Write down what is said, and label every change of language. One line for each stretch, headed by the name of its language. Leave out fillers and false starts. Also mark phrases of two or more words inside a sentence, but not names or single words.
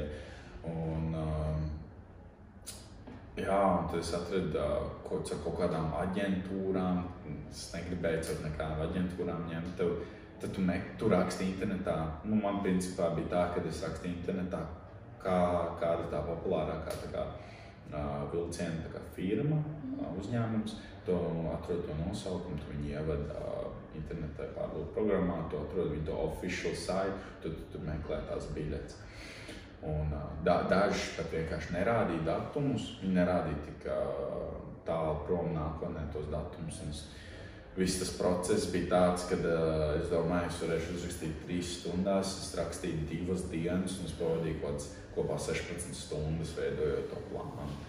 Latvian: Un tad es atradu kaut kādām aģentūrām, es negribēju caur nekādām aģentūrām ņemt, tad tu raksti internetā. Man principā bija tā, ka es rakstu internetā, kāda tā populārākā vilciena firma, uzņēmums, tu atrod to nosaukumu, tu viņu ieved internetā pārlūku programmā, tu atrod viņu to
English: official site,
Latvian: tu meklē tās biļetes. Un daži pat vienkārši nerādīja datumus, viņi nerādīja tik tālu prom nākotnē tos datumus. Viss tas process bija tāds, kad es domāju, es varēšu uzrakstīt 3 stundās, es rakstīju 2 dienas un es pavadīju kopā 16 stundas veidojot to plānu.